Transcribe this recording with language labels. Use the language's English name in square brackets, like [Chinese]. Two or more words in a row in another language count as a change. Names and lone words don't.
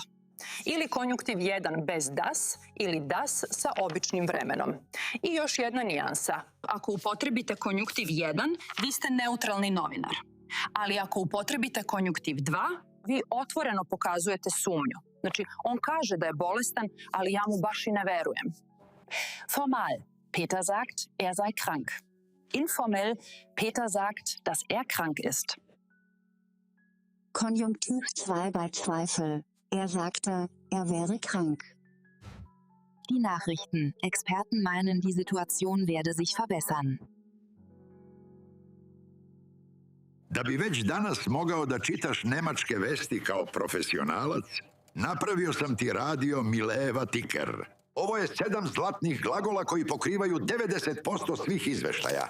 [Serbian] Ili konjuktiv 1 bez das ili das sa običnim vremenom. I još jedna nijansa. Ako upotrebite konjuktiv 1, vi ste neutralni novinar. Ali ako upotrebite konjuktiv 2, vi otvoreno pokazujete sumnju. Znači, on kaže da je bolestan, ali ja mu baš i ne verujem. [German] Formal. Peter sagt, er sei krank. Informell. Peter sagt, dass er krank ist. Konjunktiv 2 bei Zweifel. Er sagte, er wäre krank. Die Nachrichten. Experten meinen, die Situation werde sich verbessern. [Serbian] Da bi već danas mogao da čitaš nemačke vesti kao profesionalac, napravio sam ti radio Mileva Ticker. Ovo je 7 zlatnih glagola koji pokrivaju 90% svih izveštaja.